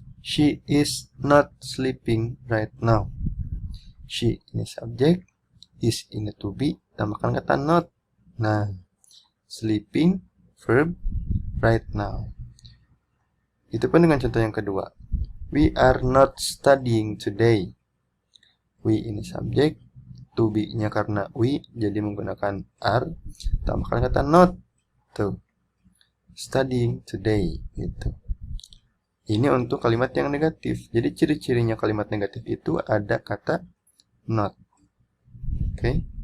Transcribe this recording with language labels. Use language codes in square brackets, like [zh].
[en] She is not sleeping right now. [id] She ini subjek, is ini to be, tambahkan kata not. Nah, sleeping, verb, [en] right now. [id] Itu pun dengan contoh yang kedua. [en] We are not studying today. [id] We ini subjek, to be-nya karena we, jadi menggunakan are, tambahkan kata not. Tuh. [en] Studying today. [id] Gitu. Ini untuk kalimat yang negatif. Jadi ciri-cirinya kalimat negatif itu ada kata not. Oke.